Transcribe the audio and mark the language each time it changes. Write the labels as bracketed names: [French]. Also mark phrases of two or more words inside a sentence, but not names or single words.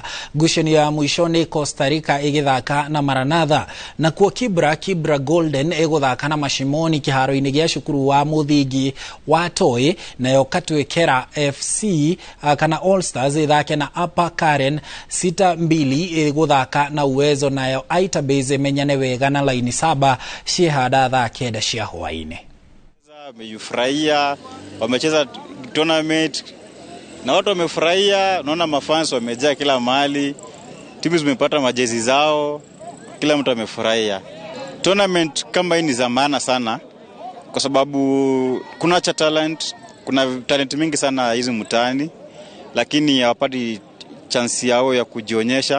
[Kikuyu] Gucanio ya mũico nĩ Costa Rica ĩgĩthaka na Maranatha, nakuo Kibra Golden ĩgũthaka na Mashimoni kĩharo-inĩ gĩa cukuru wa mũthingi wa Toi, nayo Katwekera FC kana All Stars ithake na Upper Karen 6-2 guthaka na Uwezo, nayo Aita Base menyane wega na laini 7 ciehada thaa 9 cia hwaini. [Swahili] Wamefurahia, wamecheza tournament na watu wamefurahia, naona mafans wamejaa kila mahali, timu zimepata majezi zao, kila mtu amefurahia. Tournament kama hii ni za maana sana kwa sababu kuna talent mingi sana hizi mtaani, lakini hawapati chance yao ya kujionyesha.